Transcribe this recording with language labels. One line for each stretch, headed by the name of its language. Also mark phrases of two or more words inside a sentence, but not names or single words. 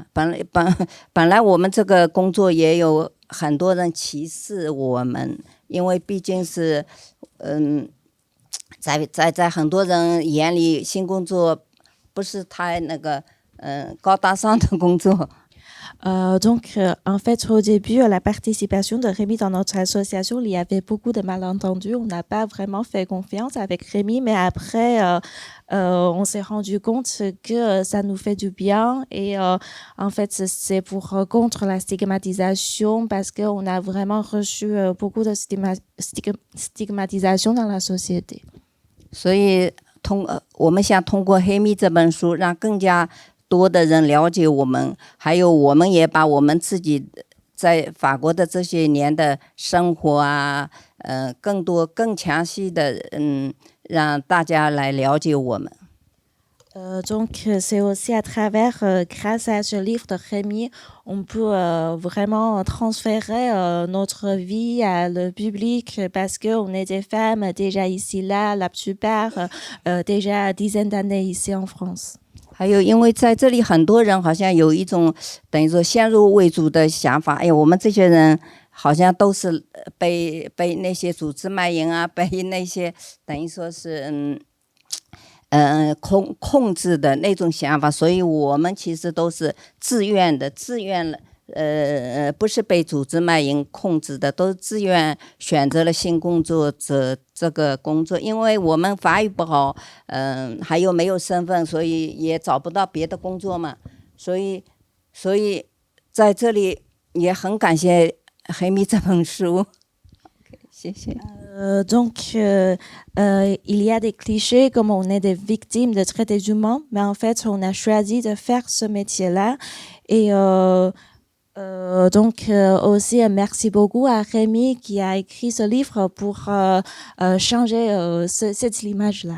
Chinese: 本来我们这个工作也有很多人歧视我们，因为毕竟是在很多人眼里，性工作不是太那个高大上的工作。
French: Donc, en fait, au début, la participation de Rémi dans notre association, il y avait beaucoup de malentendus. On n'a pas vraiment fait confiance avec Rémi, mais après, on s'est rendu compte que ça nous fait du bien. Et en fait, c'est pour contre la stigmatisation parce qu'on a vraiment reçu beaucoup de stigmatisation dans la société.
Chinese: 所以我们想通过《黑蜜》这本书，让更加多的人了解我们，还有我们也把我们自己在法国的这些年的生活啊，更多更详细的让大家来了解我们。
French: Donc, c'est aussi à travers, grâce à ce livre de Rémi, on peut vraiment transférer notre vie à le public parce qu'on est des femmes déjà ici là, la plupart déjà dizaines d'années ici en France.
Chinese: 还有，因为在这里很多人好像有一种等于说先入为主的想法，哎，我们这些人好像都是被那些组织卖淫啊，被那些等于说是控制的那种想法，所以我们其实都是自愿的，不是被组织卖淫控制的，都是自愿选择了性工作者这个工作。因为我们法语不好，还有没有身份，所以也找不到别的工作嘛。所以在这里也很感谢黑蜜这本书。谢谢。
French: Donc, il y a des clichés comme on est des victimes de traités humains, mais en fait, on a choisi de faire ce métier-là. Et donc, aussi, merci beaucoup à Rémi qui a écrit ce livre pour changer cette image-là.